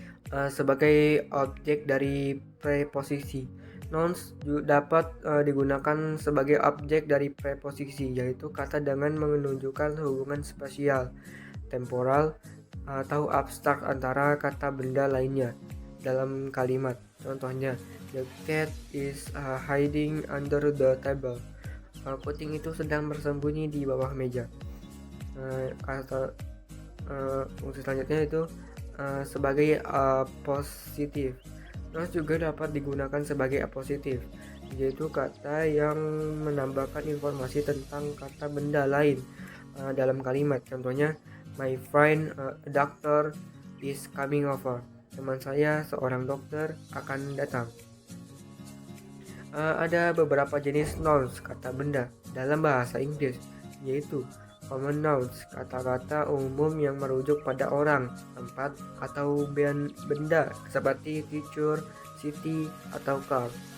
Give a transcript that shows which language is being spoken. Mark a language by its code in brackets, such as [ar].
[id] Sebagai objek dari preposisi. Nouns dapat digunakan sebagai objek dari preposisi, yaitu kata dengan menunjukkan hubungan spasial, temporal, atau abstrak antara kata benda lainnya dalam kalimat. [en] Contohnya, the cat is hiding under the table. [id] Kucing itu sedang bersembunyi di bawah meja. Kata fungsi selanjutnya itu sebagai positif. Nouns juga dapat digunakan sebagai apositif, yaitu kata yang menambahkan informasi tentang kata benda lain dalam kalimat. [en] Contohnya, my friend a doctor is coming over. [id] Teman saya seorang dokter akan datang. Ada beberapa jenis nouns, kata benda, dalam bahasa Inggris, yaitu Common nouns, kata-kata umum yang merujuk pada orang, tempat, atau benda seperti teacher, city, atau car.